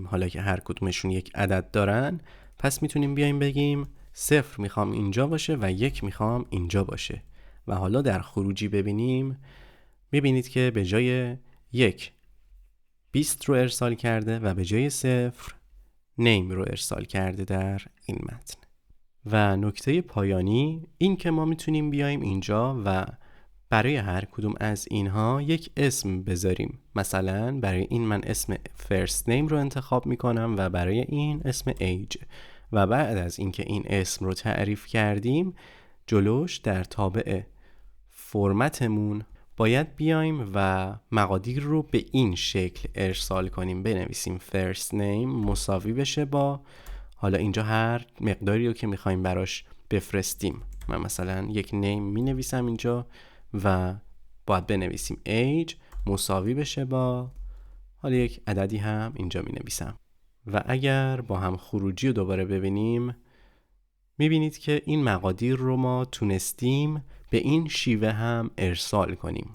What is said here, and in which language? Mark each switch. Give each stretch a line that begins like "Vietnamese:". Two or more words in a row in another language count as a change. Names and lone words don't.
Persian: حالا که هر کدومشون یک عدد دارن پس میتونیم بیایم بگیم 0 میخوام اینجا باشه و 1 میخوام اینجا باشه و حالا در خروجی ببینیم میبینید که به جای 1 20 رو ارسال کرده و به جای 0 name رو ارسال کرده در این متن. و نکته پایانی این که ما میتونیم بیایم اینجا و برای هر کدوم از اینها یک اسم بذاریم. مثلا برای این من اسم
English: first name
Persian: رو انتخاب میکنم و برای این اسم age و بعد از اینکه این اسم رو تعریف کردیم جلوش در تابع فرمتمون باید بیایم و مقادیر رو به این شکل ارسال کنیم. بنویسیم
English: first name
Persian: مساوی بشه با حالا اینجا هر مقداری رو که میخوایم براش بفرستیم. من مثلا یک name می نویسم اینجا و باید بنویسیم age مساوی بشه با حالا یک عددی هم اینجا می نویسم. و اگر با هم خروجی رو دوباره ببینیم میبینید که این مقادیر رو ما تونستیم به این شیوه هم ارسال کنیم.